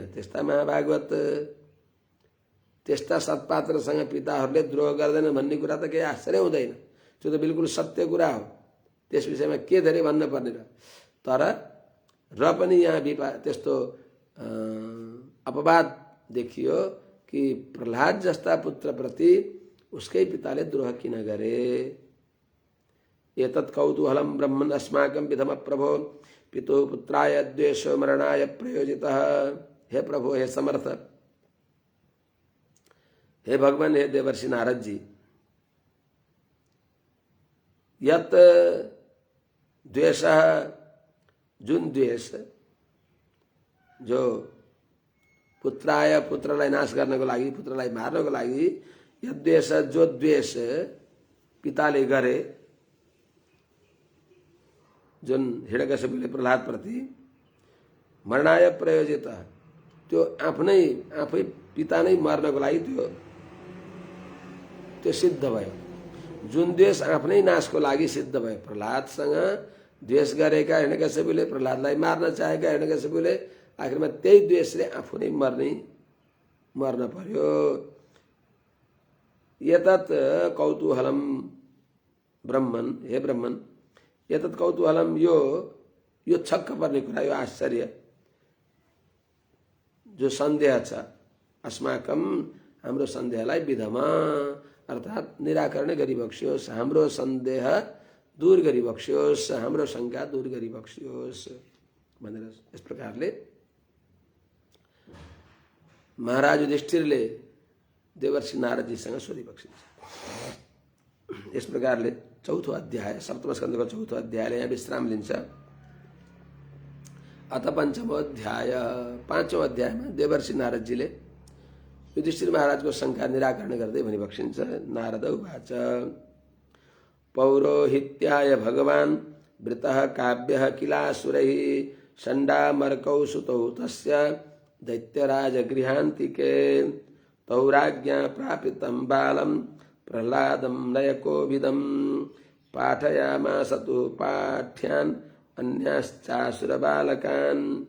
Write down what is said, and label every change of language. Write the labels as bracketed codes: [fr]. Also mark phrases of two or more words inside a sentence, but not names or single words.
[ne] त्यस्ता महाभागवत, त्यस्ता सत्पात्रसँग पिताहरूले द्रोह गर्दैन भन्ने कुरा त केही आश्चर्य हुँदैन, त्यो त बिल्कुल सत्य कुरा हो। त्यस विषयमा के धेरै भन्न पर्ने र। तर र पनि यहाँ त्यस्तो अपवाद देखियो कि प्रहलाद जस्ता पुत्रप्रति उसकै पिताले द्रोह किन गरे। [sa] एतत् कौतूहलं ब्रह्मन् अस्माकं विधम प्रभो पितुः पुत्राय द्वेषो मरणाय प्रयोजितः। [ne] हे प्रभु, हे समर्थ, हे भगवान, हे देवर्षि नारद जी, [sa] यत द्वेषः, [ne] जुन द्वेष जो पुत्राय, पुत्रलाई नाश गर्नको लागि, पुत्रलाई मार्नको लागि, [sa] यत द्वेष, [ne] जो द्वेष पिताले गरे, जुन हिरण्यकशिपुले प्रहलाद प्रति [sa] मरणाय प्रयोजित, [ne] त्यो आफै पिता नै मर्नको लागि त्यो सिद्ध भयो। जुन द्वेष आफ्नै नाशको लागि सिद्ध भयो, प्रहलादसँग द्वेष गरेका हिरण्यकशिपुले, प्रहलादलाई मार्न चाहेका हिरण्यकशिपुले आखिरमा त्यही द्वेषले आफू नै मर्न पर्यो। [sa] एतत् कौतूहलम ब्रह्मन्, हे ब्रह्मन्, एतत् कौतूहलम, [ne] यो छक्क पर्ने कुरा, यो आश्चर्य जो सन्देह छ, अस्माकं, हाम्रो सन्देहलाई विधमा अर्थात् निराकरण गरिबक्सियोस्, हाम्रो सन्देह दूर गरिबक्सियोस्, हाम्रो शङ्का दूर गरिबक्सियोस् भनेर यस प्रकारले महाराज युधिष्ठिरले देवर्षि नारदजीसँग सोधिबक्सिन्छ। यस प्रकारले चौथो अध्याय सप्तम स्कन्धको चौथो अध्यायले यहाँ विश्राम लिन्छ। [sa] अथ पञ्चमो अध्याय [ne] पाँचौं अध्यायमा देवर्षि नारदजीले युधिष्ठिर महाराजको शङ्का निराकरण गर्दै भनिबक्सिन्छ। [sa] नारद उवाच पौरोहित्याय भगवान् वृतः काव्यः किलासुरैः षण्डामर्कौ सुतौ तस्य दैत्यराजगृहान्तिके तौ राज्ञा प्रापितं बालं प्रह्लादं नयकोभिदं पाठयामास तु पाठ्यान् अन्याश्चासुरबालकान्।